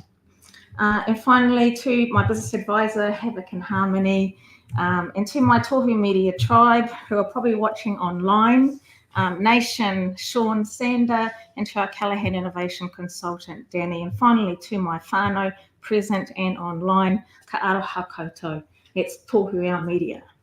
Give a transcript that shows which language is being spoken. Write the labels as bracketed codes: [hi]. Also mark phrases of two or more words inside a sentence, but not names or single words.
[en] And finally, to my business advisor, Havoc and Harmony, and to my Taoho Media tribe, who are probably watching online, Nation, Sean, Sander, and to our Callaghan Innovation Consultant, Danny. And finally, to my whānau, present and online, [mi] ka aroha koutou. [en] It's Taoho our media.